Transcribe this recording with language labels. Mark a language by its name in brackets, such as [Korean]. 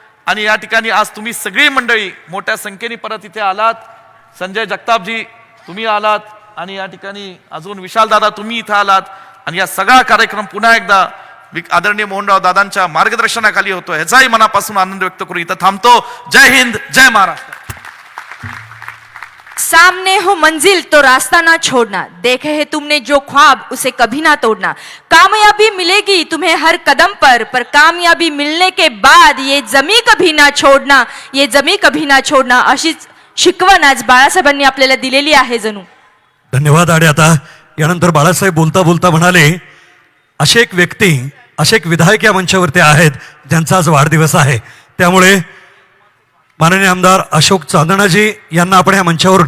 [Marathi] आणि या ठिकाणी आज तुम्ही सगळी मंडळी मोठ्या संख्येने परत इथे आलात. संजय जगतापजी तुम्ही आलात आणि या ठिकाणी अजून विशाल दादा तुम्ही इथं आलात आणि या सगळा कार्यक्रम पुन्हा एकदा आदरणीय मोहनराव दादांच्या मार्गदर्शनाखाली होतो. ह्याचाही मनापासून आनंद व्यक्त करून इथं थांबतो. जय हिंद, जय महाराष्ट्र. [Hindi] सामने हो मंजिल तो रास्ता ना छोड़ना, देखे है तुमने जो ख्वाब उसे कभी ना तोड़ना. कामयाबी मिलेगी तुम्हें हर कदम पर कामयाबी मिलने के बाद ये जमी कभी ना छोड़ना, ये जमी कभी ना छोड़ना. [Marathi] अशीच शिकवण आज बाळासाहेबांनी आपल्याला दिलेली आहे जणू. धन्यवाद. आणि आता यानंतर बाळासाहेब बोलता बोलता म्हणाले, असे एक व्यक्ती, असे एक विधायक या मंचावरती आहेत ज्यांचा आज वाढदिवस आहे. त्यामुळे माननीय आमदार अशोक चांदणाजी यांना आपण या मंचावरून.